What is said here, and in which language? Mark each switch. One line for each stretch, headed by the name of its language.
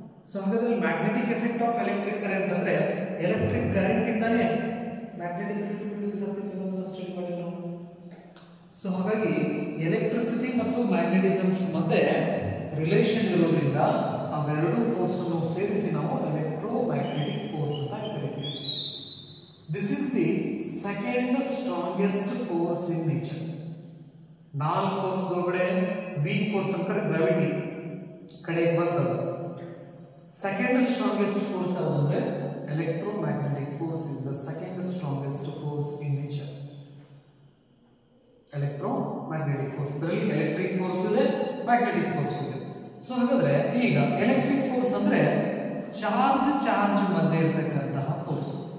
Kannada: So ಹಾಗಾದ್ರೆ magnetic effect of electric current ಅಂದ್ರೆ electric current ಇಂದಾನೆ ಮ್ಯಾಗ್ನೆಟಿಕ್ ಫೀಲ್ಡ್ ಪ್ರೊಡ್ಯೂಸ್ ಆಗ್ತಿದೆ ಅನ್ನೋದನ್ನ ಸ್ಟಡಿ ಮಾಡಿಲ್ಲ ನಾವು. ಸೊ ಹಾಗಾಗಿ ಎಲೆಕ್ಟ್ರಿಸಿಟಿ ಮತ್ತು ಮ್ಯಾಗ್ನೆಟಿಸಮ್ಸ್ ಮಧ್ಯೆ ರಿಲೇಷನ್ ಇರೋದ್ರಿಂದ ಅವೆರಡೂ ಫೋರ್ಸ್ ಅನ್ನು ಸೇರಿಸಿ ನಾವು ಎಲೆಕ್ಟ್ರೋ electromagnetic force ಅಂತ ಕರೀತೀವಿ.
English: This is the second strongest force in nature.
Kannada: ನಾಲ್ಕು ಫೋರ್ಸ್ ಒಳಗಡೆ ವೀಕ್ ಫೋರ್ಸ್ ಅಂತ ಗ್ರಾವಿಟಿ ಕಡೆಗೆ ಬರ್ತದೆ. ಸೆಕೆಂಡ್ ಸ್ಟ್ರಾಂಗೆಸ್ಟ್ ಫೋರ್ಸ್ ಯಾವುದು ಅಂದ್ರೆ
English: electromagnetic force is the second strongest force in nature.
Kannada: electromagnetic force ಇದರಲ್ಲಿ ಎಲೆಕ್ಟ್ರಿಕ್ ಫೋರ್ಸ್ ಇದೆ, ಮ್ಯಾಗ್ನೆಟಿಕ್ ಫೋರ್ಸ್ ಇದೆ. ಸೊ ಹಾಗಾದ್ರೆ ಈಗ ಎಲೆಕ್ಟ್ರಿಕ್ ಫೋರ್ಸ್ ಅಂದ್ರೆ ಚಾರ್ಜ್ ಮಧ್ಯೆ ಇರತಕ್ಕಂತಹ ಫೋರ್ಸ್.